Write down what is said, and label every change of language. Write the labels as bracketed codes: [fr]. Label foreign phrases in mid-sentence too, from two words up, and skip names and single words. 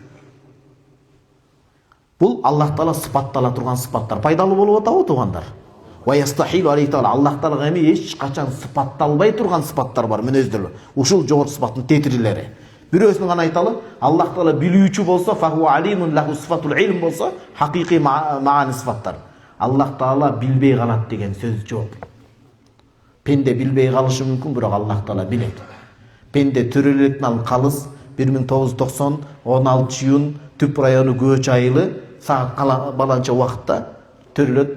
[ky] Бул Аллах таала сыпаттала турган сыпаттар. Пайдалуу болуп атабы туугандар? [ar] ويستحيل عليه تعالى [ky] Аллах таалага эми эч качан сыпатталбай турган сыпаттар бар, мүнөздөр. Ушул жогорку сыпаттын тетирилери. Бирөөсүн гана айталы, Аллах таала билүүчү болсо, [ar] فهو عالم له صفة العلم [ky] болсо, хакыйкый маани сыфаттар. Аллах таала билбей калат деген сөз жок. Пенде билбей калышы мүмкүн, бирок Аллах таала билет. Пенде төрөлөктөн ал калыс 1990 16 июнь түп району көч айылы саат баланча убакытта төрөлөт.